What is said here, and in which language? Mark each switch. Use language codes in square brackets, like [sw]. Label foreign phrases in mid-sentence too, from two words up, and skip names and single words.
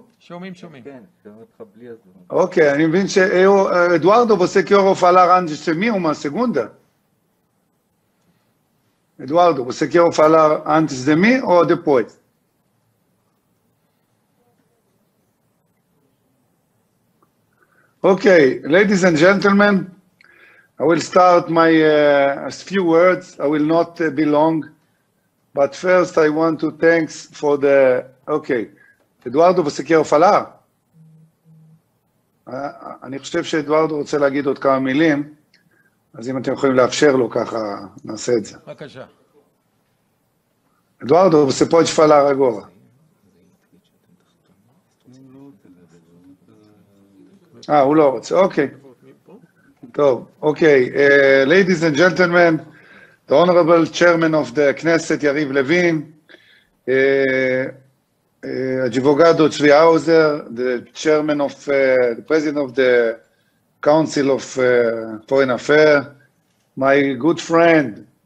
[he] שומעים. כן, שומעים אותך בלי הזמן. Ok, אני מבין שאדוארדו, [pt] você quer falar antes de mim uma segunda? Eduardo, você quer falar antes de mim ou depois? [en] Okay, ladies and gentlemen, I will start my few words. I will not be long, but first I want to thank for the... Okay, אדוארדו, [pt] você quer falar? [he] אני חושב שאדוארדו רוצה להגיד עוד כמה מילים, אז אם אתם יכולים לאפשר לו ככה, נעשה את זה. בבקשה. אדוארדו, [pt] você pode falar agora. [he] הוא לא רוצה, אוקיי. טוב, אוקיי. [en] Ladies and gentlemen, the Honorable Chairman of the Knesset, Yariv Levin, Advocado Tzvi Hauser, the Chairman of, the President of the Council of Foreign Affairs, my good friend